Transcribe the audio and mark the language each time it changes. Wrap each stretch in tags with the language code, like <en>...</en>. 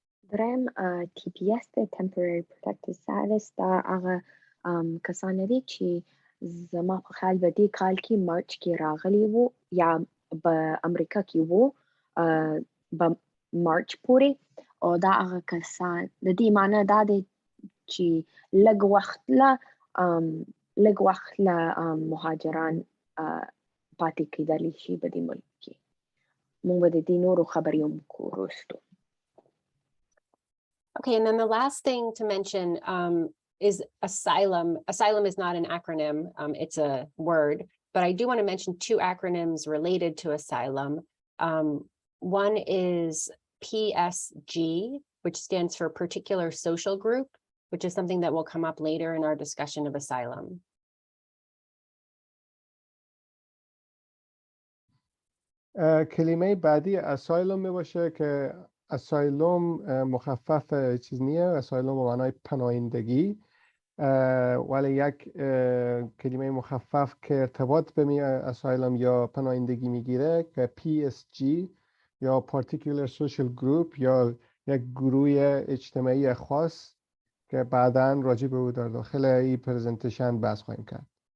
<ps>دریم TPS ده Temporary Protected Status دا هغه کسان دي چې زما په خیال به دې کال کې مارچ کې راغلي وو یا په امریکا کې وو په مارچ پورې او دا هغه کسان د دې معنی دا دی چې لږ وخت له مهاجران پاتې کېدلی شي په دې ملک کې. موږ به د دې نورو خبرې هم کوو وروستو.</ps> <en>Okay, and then the last thing to mention is asylum. Asylum is not an acronym, it's a word, but I do want to mention two acronyms related to asylum. One is PSG, which stands for Particular Social Group, which is something that will come up later in our discussion of asylum.</en> <fa>کلمه بعدی اسایلوم می باشه که اسایلوم مخفف چیز نیه. اسایلوم به معنای پناهندگی ولی یک کلمه مخفف که ارتباط به اسایلوم یا پناهندگی میگیره که PSG یا Particular Social Group یا یک گروه اجتماعی خاص که بعداً راجع به او در داخل این پرزنتیشن بحث خواهیم کرد.</fa>